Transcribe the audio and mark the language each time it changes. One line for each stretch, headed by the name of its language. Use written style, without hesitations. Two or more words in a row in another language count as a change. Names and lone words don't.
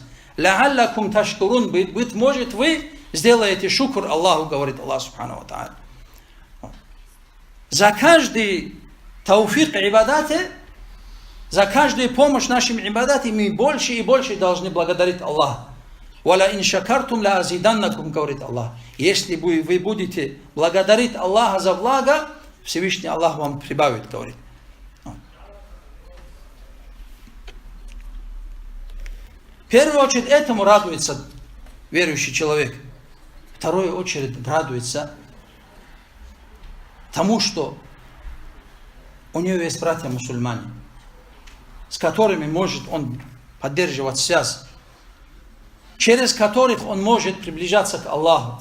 Arabic: لعلكم تشكرون,
Russian: быть может вы сделаете шукр Аллаху, говорит Аллах
Arabic: سبحانه وتعالى.
Russian: За каждый тауфик ибадате, за каждую помощь нашим ибадате мы больше и больше должны благодарить Аллаха.
Arabic: «ولئن شكرتم لأزيدنكم»,
Russian: говорит Аллах. Если вы будете благодарить Аллаха за благо, Всевышний Аллах вам прибавит, говорит. В первую очередь этому радуется верующий человек. В вторую очередь радуется тому, что у него есть братья-мусульмане, с которыми может он поддерживать связь, через которых он может приближаться к Аллаху.